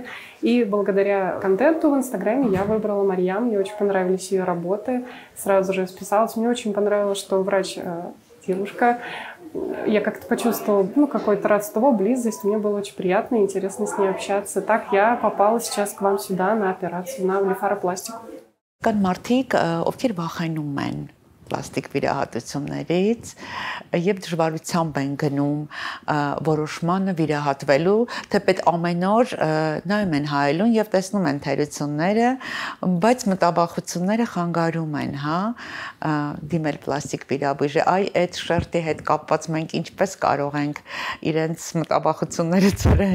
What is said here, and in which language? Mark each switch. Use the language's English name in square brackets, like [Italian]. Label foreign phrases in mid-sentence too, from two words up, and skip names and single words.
[Russian] И благодаря контенту в Инстаграме я выбрала Марьям. Мне очень понравились ее работы. Сразу же списалась. Мне очень понравилось, что врач девушка. Я как-то почувствовала какое-то родство, близость. Мне было очень приятно и интересно с ней общаться. Так я попала сейчас к вам сюда на операцию, на блефаропластику. [Armenian] Կան մարդիկ, ովքեր վախենում են պլաստիկ վիրահատություններից եւ դժվարությամբ են գնում որոշմանը վիրահատվելու, թեպետ ամեն օր նայում են հայելուն եւ տեսնում են թերությունները, բայց մտաբախությունները խանգարում են, հա, դիմել պլաստիկ վիրաբույժի։ Այդ շերտի հետ կապված մենք ինչպես կարող ենք իրենց մտաբախությունները ծրել։